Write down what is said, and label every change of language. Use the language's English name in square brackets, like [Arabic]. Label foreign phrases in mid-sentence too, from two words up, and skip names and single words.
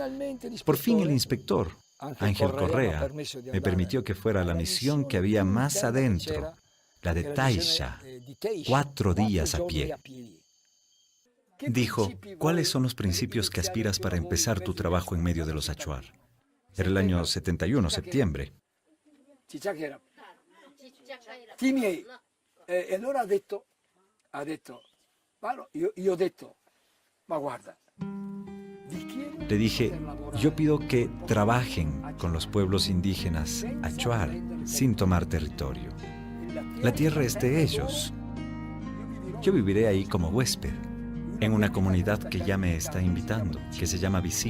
[Spanish] Por fin el inspector, Ángel Correa, me permitió que fuera a la misión que había más adentro, la de Taisha, 4 días a pie. Dijo, ¿cuáles son los principios que aspiras para empezar tu trabajo en medio de los Achuar? Era el año 71, septiembre. [Italian] E allora ha detto, bueno, io ho detto, ma guarda, [Spanish] le dije, yo pido que trabajen con los pueblos indígenas Achuar sin tomar territorio. La tierra es de ellos. Yo viviré ahí como huésped, en una comunidad que ya me está invitando, que se llama Bisim.